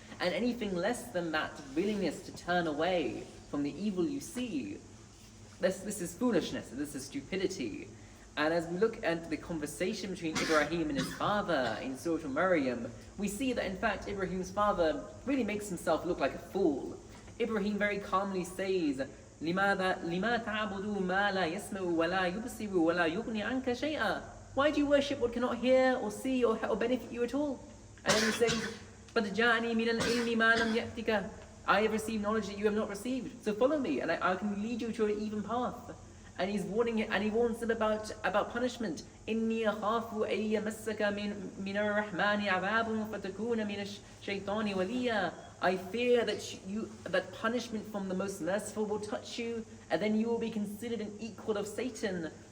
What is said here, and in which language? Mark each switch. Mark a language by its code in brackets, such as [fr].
[en] And anything less than that willingness to turn away from the evil you see, this is foolishness, this is stupidity. And as we look at the conversation between Ibrahim and his father in Surah Maryam, we see that in fact Ibrahim's father really makes himself look like a fool. Ibrahim very calmly says, [ar] لِمَا تَعْبُدُوا مَا لَا يَسْمَعُ وَلَا يُبْصِرُ وَلَا يُغْنِي عَنْكَ شَيْئًا. [en] Why do you worship what cannot hear or see or benefit you at all? And then he says, "But [ar] جَاءَنِي مِنَ الْعِلْمِ مَا لَمْ يَأْتِكَ." [en] I have received knowledge that you have not received. So follow me, and I can lead you to an even path. And he's warning it, and he warns them about punishment. [ar] إِنِّي أَخَافُ أَن يَمَسَّكَ مِنَ الرَّحْمَنِ عَذَابٌ فَتَكُونَ مِنَ الشَّيْطَانِ وَلِيًّا. [en] I fear that punishment from the most merciful will touch you, and then you will be considered an equal of Satan.